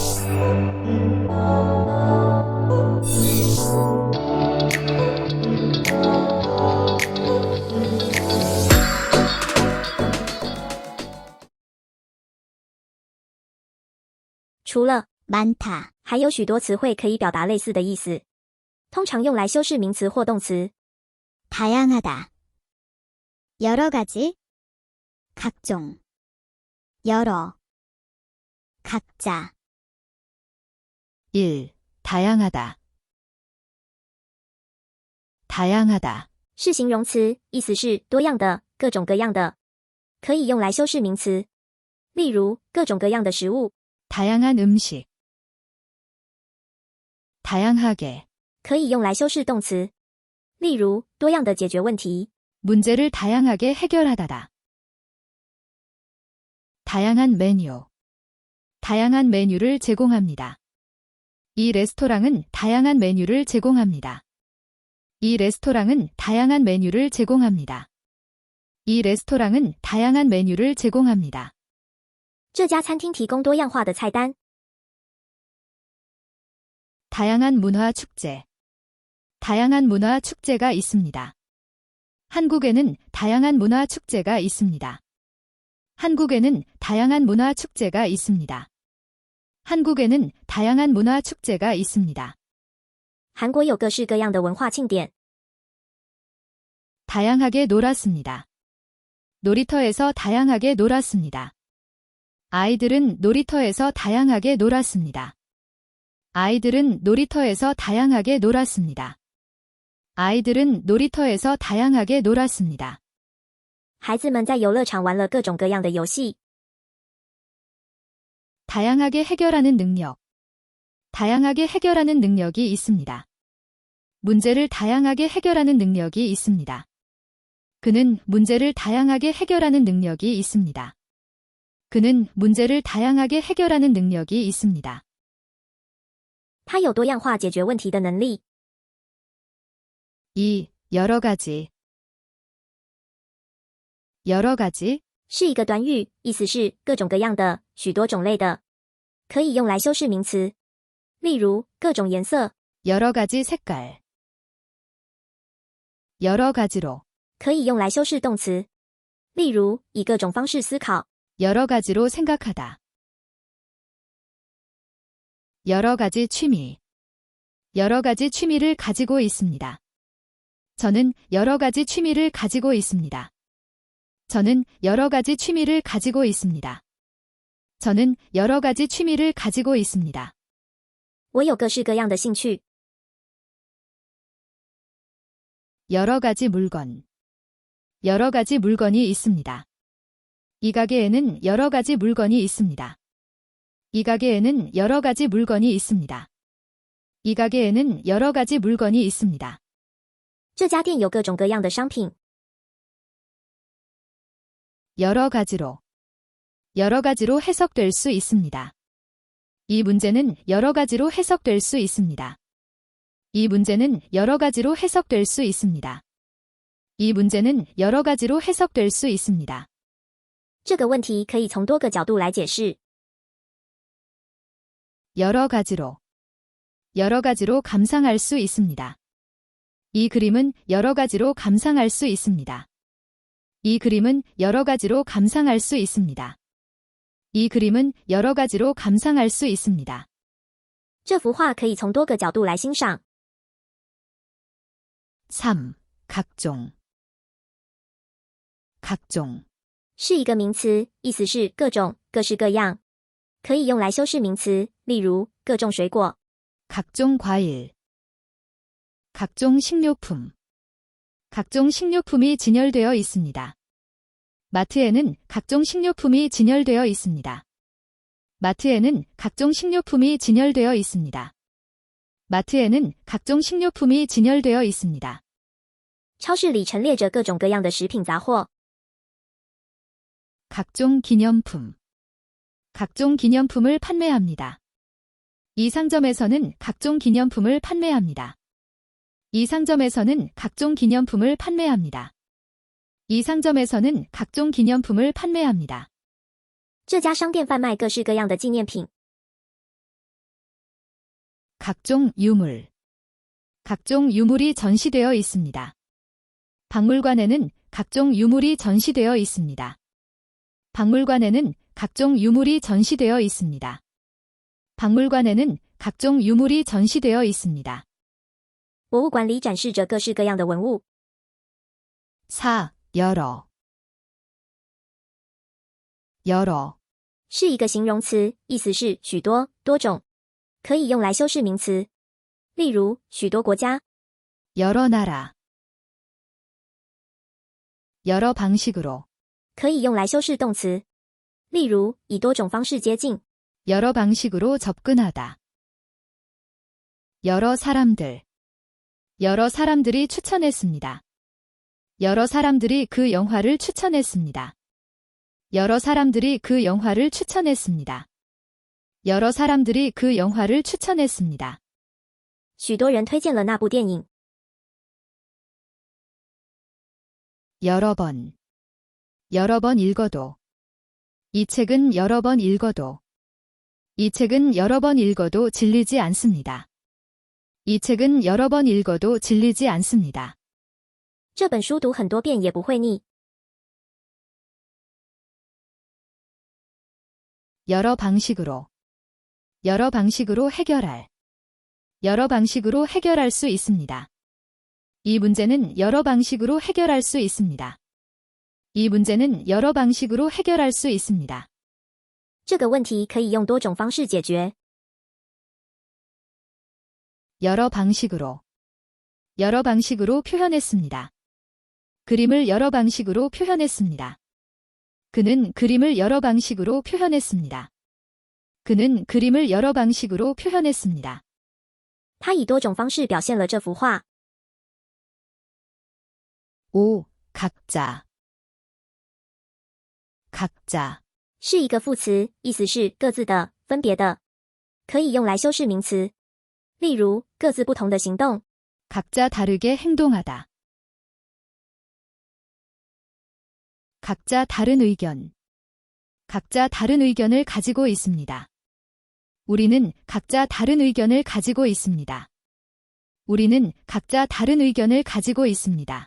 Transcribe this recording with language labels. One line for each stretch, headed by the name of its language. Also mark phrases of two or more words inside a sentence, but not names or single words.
Chinese: 除了
Korean: 많다,
Chinese: 还有许多词汇可以表达类似的意思，通常用来修饰名词或动词。
Korean: 다양하다, 여러 가지, 각종, 여러, 각자. 1. 다양하다. 다양하다.
Chinese: 是形容词，意思是多样的、各种各样的，可以用来修饰名词。例如，各种各样的食物，
Korean: 다양한 음식. 다양하게.
Chinese: 可以用来修饰动词。例如，多样的解决问题。
Korean: 문제를 다양하게 해결하다다. 다양한 메뉴. 다양한 메뉴를 제공합니다. 이 레스토랑은 다양한 메뉴를 제공합니다. 이 레스토랑은 다양한 메뉴를 제공합니다. 이 레스토랑은 다양한 메뉴를 제공합니다.
Chinese: 这家餐厅提供多样化的菜单。
Korean: 다양한 문화 축제. 다양한 문화 축제가 있습니다. 한국에는 다양한 문화 축제가 있습니다. 한국에는 다양한 문화 축제가 있습니다. 한국에는 다양한 문화 축제가 있습니다.
Chinese: 韩国有各式各样的文化庆典。
Korean: 다양하게 놀았습니다. 놀이터에서 다양하게 놀았습니다. 아이들은 놀이터에서 다양하게 놀았습니다. 아이들은 놀이터에서 다양하게 놀았습니다. 아이들은 놀이터에서 다양하게 놀았습니다.
Chinese: 孩子们在游乐场玩了各种各样的游戏。
Korean: 다양하게 해결하는 능력. 다양하게 해결하는 능력이 있습니다. 문제를 다양하게 해결하는 능력이 있습니다. 그는 문제를 다양하게 해결하는 능력이 있습니다. 그는 문제를 다양하게 해결하는 능력이 있습니다.
Chinese: 他有多样化解决问题的能力。 2.
Korean: 여러 가지. 여러 가지.
Chinese: 是一个短语，意思是各种各样的、许多种类的，可以用来修饰名词。例如，各种颜色，
Korean: 여러 가지 색깔. 여러 가지로.
Chinese: 可以用来修饰动词。例如，以各种方式思考，
Korean: 여러 가지로 생각하다. 여러 가지 취미. 여러 가지 취미를 가지고 있습니다. 저는 여러 가지 취미를 가지고 있습니다. 저는 여러 가지 취미를 가지고 있습니다. 저는 여러 가지 취미를 가지고 있습니다.
Chinese: 我有各式各样的兴趣。
Korean: 여러 가지 물건. 여러 가지 물건이 있습니다. 이 가게에는 여러 가지 물건이 있습니다. 이 가게에는 여러 가지 물건이 있습니다. 이 가게에는 여러 가지 물건이 있습니다.
Chinese: 这家店有各种各样的商品。
Korean: 여러 가지로. 여러 가지로 해석될 수 있습니다. 이 문제는 여러 가지로 해석될 수 있습니다. 이 문제는 여러 가지로 해석될 수 있습니다. 이 문제는 여러 가지로 해석될 수 있습니다.
Chinese: 这个问题可以从多个角度来解释。
Korean: 여러 가지로. 여러 가지로 감상할 수 있습니다. 이 그림은 여러 가지로 감상할 수 있습니다. 이 그림은 여러 가지로 감상할 수 있습니다. 이 그림은 여러 가지로 감상할 수 있습니다.
Chinese: 这幅画可以从多个角度来欣赏。 3.
Korean: 각종. 각종.
Chinese: 是一个名词，意思是各种、各式各样，可以用来修饰名词。例如，各种水果，
Korean: 각종 과일. 각종 식료품. 각종 식료품이 진열되어 있습니다. 마트에는 각종 식료품이 진열되어 있습니다. 마트에는 각종 식료품이 진열되어 있습니다. 마트에는 각종 식료품이 진열되어 있습니다.
Chinese: 超市里陈列着各种各样的食品杂货。
Korean: 각종 기념품. 각종 기념품을 판매합니다. 이 상점에서는 각종 기념품을 판매합니다. 이 상점에서는 각종 기념품을 판매합니다. 이 상점에서는 각종 기념품을 판매합니다.
Chinese: 这家商店贩卖各式各样的纪念品。
Korean: 각종 유물. 각종 유물이 전시되어 있습니다. 박물관에는 각종 유물이 전시되어 있습니다. 박물관에는 각종 유물이 전시되어 있습니다. 박물관에는 각종 유물이 전시되어 있습니다.
Chinese: 博物馆里展示着各式各样的文物。
Korean: 사, 여러. 여러.
Chinese: 是一个形容词，意思是许多、多种，可以用来修饰名词。例如，许多国家，
Korean: 여러 나라. 여러 방식으로.
Chinese: 可以用来修饰动词。例如，以多种方式接近。
Korean: 여러 방식으로 접근하다. 여러 사람들. 여러 사람들이 추천했습니다. 여러 사람들이 그 영화를 추천했습니다. 여러 사람들이 그 영화를 추천했습니다. 여러 사람들이 그 영화를 추천했습니다.
Chinese: 许多人推荐了那部电影。
Korean: 여러 번. 여러 번 읽어도. 이 책은 여러 번 읽어도. 이 책은 여러 번 읽어도 질리지 않습니다. 이 책은 여러 번 읽어도 질리지 않습니다.
Chinese: 这本书读很多遍也不会腻。
Korean: 여러 방식으로. 여러 방식으로 해결할. 여러 방식으로 해결할 수 있습니다. 이 문제는 여러 방식으로 해결할 수 있습니다. 이 문제는 여러 방식으로 해결할 수 있습니다.
Chinese: 这个问题可以用多种方式解决。
Korean: 여러 방식으로. 여러 방식으로 표현했습니다. 그림을 여러 방식으로 표현했습니다. 그는 그림을 여러 방식으로 표현했습니다. 그는 그림을 여러 방식으로 표현했습니다.
Chinese: 他以多种方式表现了这幅画。 5.
Korean: 각자. 각자.
Chinese: 是一个副词，意思是各自的、分别的，可以用来修饰名词。例如，各自不同的行动。
Korean: 각자 다르게 행동하다. 각자 다른 의견. 각자 다른 의견을 가지고 있습니다. 우리는 각자 다른 의견을 가지고 있습니다. 우리는 각자 다른 의견을 가지고 있습니다.